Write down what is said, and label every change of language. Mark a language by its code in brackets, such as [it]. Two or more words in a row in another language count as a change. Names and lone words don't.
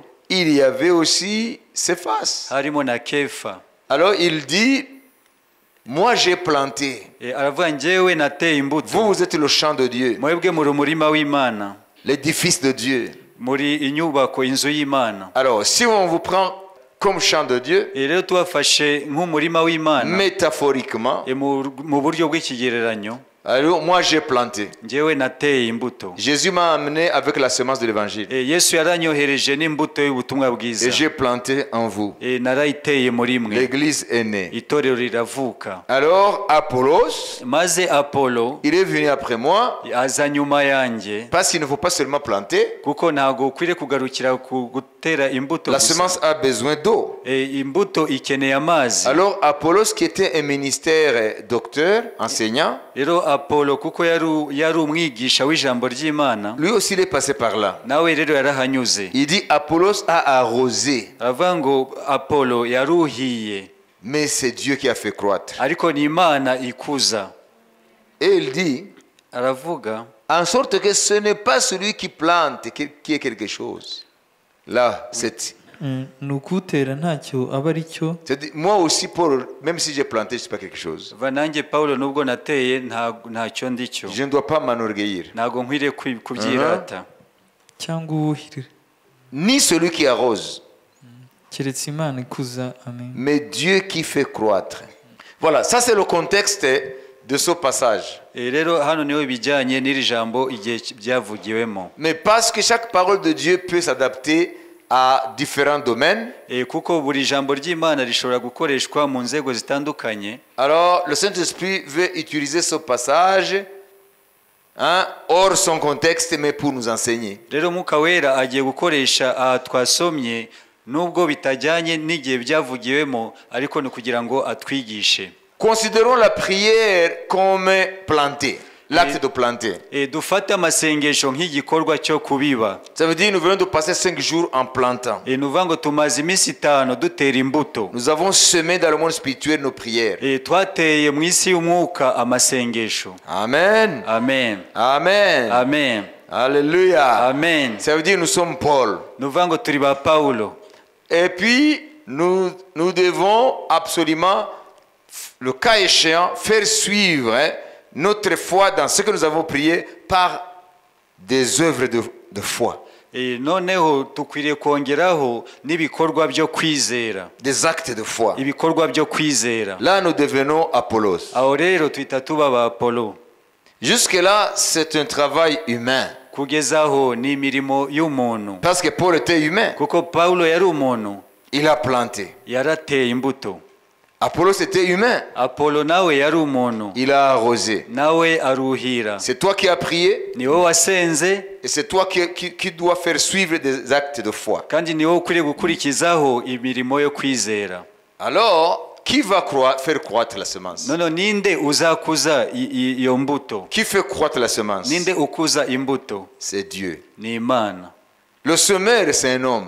[fr] il y avait aussi Céphas. [rw] harimo na Kefa. [fr] Alors il dit, moi j'ai planté, [rw] Aravuga njyewe nateye imbuto. [fr] vous êtes le champ de Dieu, [rw] Mwebwe muri umurima w'Imana, [fr] l'édifice de Dieu. [rw] muri inyubako inzu y'Imana. [fr] Alors si on vous prend comme champ de Dieu, [rw] Rero tubafashe nk'umurima w'Imana [fr] métaphoriquement, [rw] mu buryo bw'ikigereranyo, [fr] alors moi j'ai planté. [rw] njyewe nateye imbuto. [fr] Jésus m'a amené avec la semence de l'évangile. [rw] Yesu yaranyohereje n'imbuto y'ubutumwa bwiza. [fr] Et j'ai planté en vous. [rw] Narayiteye muri mwe. [fr] L'église est née. [rw] Itorero riravuka. [fr] Alors Apollos, [rw] Maze Apolo [fr] il est venu après moi, [rw] aza nyuma yanjye, [fr] parce qu'il ne faut pas seulement planter. [rw] kuko ntago ukwiriye kugarukira ku gutera imbuto [fr] La [rw] gusa. [fr] semence a besoin d'eau. [rw] Imbuto ikeneye amazi. [fr] Alors Apollos, qui était un ministère docteur, enseignant, [rw] Rero Apolo kuko yari umwigisha w'ijambo ry'Imana, [fr] lui aussi il est passé par là. [rw] nawe rero yarahanyuze. [fr] Il dit Apollos a arrosé, [rw] Aravuga ngo Apolo yaruhiye, [fr] mais c'est Dieu qui a fait croître. [rw] ariko ni Imana ikuza. [fr] Et il dit, [rw] Aravuga [fr] en sorte que ce n'est pas celui qui plante qui est quelque chose. Là, c'est... [rw] ni ukutera ntacyo aba ari cyo. [fr] C'est-à-dire, moi aussi, Paul, même si j'ai planté, je ne suis pas quelque chose. [rw] va nanjye Pawulo nubwo nateye ntacyo ndi cyo. [fr] Je ne dois pas m'enorgueillir. [rw] Ntago nkwiriye kubyirata. cyangwa uwuhirira, [fr] Ni celui qui arrose, [rw] keretse Imana ikuza. Amen. [fr] mais Dieu qui fait croître. Voilà, ça c'est le contexte de ce passage. [rw] Rero hano niho bijyanye n'iri jambo igihe byavugiwemo. [fr] Mais parce que chaque parole de Dieu peut s'adapter à différents domaines, [rw] Kuko buri jambo ry'Imana rishobora gukoreshwa mu nzego zitandukanye. [fr] alors le Saint-Esprit veut utiliser ce passage hors son contexte, mais pour nous enseigner. [rw] Rero Mwuka Wera agiye gukoresha aha twasomye nubwo bitajyanye n'igihe byavugiwemo, ariko ni kugira ngo atwigishe. [fr] Considérons la prière comme plantée. l'acte de planter. [rw] dufate amasengesho nk'igikorwa cyo kubiba. [fr] Ça veut dire nous venons de passer 5 jours en plantant. [rw] Ni ukuvuga ngo tumaze iminsi 5 dutera imbuto. [fr] Nous avons semé dans le monde spirituel nos prières. [rw] Twateye mu isi y'umwuka amasengesho. Amen. Amen. Amen. Amen. Alléluia. Amen. [fr] Ça veut dire nous sommes Paul. [rw] Ni ukuvuga ngo turi ba Paulo. [fr] Et puis nous devons absolument, le cas échéant, faire suivre notre foi dans ce que nous avons prié par des œuvres de foi. [rw] Noneho tukwiriye kongeraho n'ibikorwa byo kwizera. [fr] Des actes de foi. [rw] Ibikorwa byo kwizera. [fr] Là nous devenons Apollos. [rw] Aho rero twita tuba ba Apollo. [fr] Jusque là c'est un travail humain. [rw] Kugezaho ni imirimo y'umuntu. [fr] Parce que Paul était humain. [rw] Kuko Paulo yari umuntu. [fr] Il a planté. [rw] Yarateye imbuto. [fr] Apollos était humain. [rw] Apollo nawe yari umuntu. [fr] Il a arrosé. [rw] Nawe aruhira. [fr] C'est toi qui as prié. [rw] Ni wowe wasenze. [fr] Et c'est toi qui dois faire suivre des actes de foi. [rw] Kandi ni wowe ukwiriye gukurikizaho imirimo yo kwizera. [fr] Alors, qui va faire croître la semence? [rw] Nono ninde uzakuza iyo mbuto? [fr] Qui fait croître la semence? [rw] Ninde ukuza imbuto? [fr] C'est Dieu. [rw] Ni Imana. [fr] Le semeur, c'est un homme.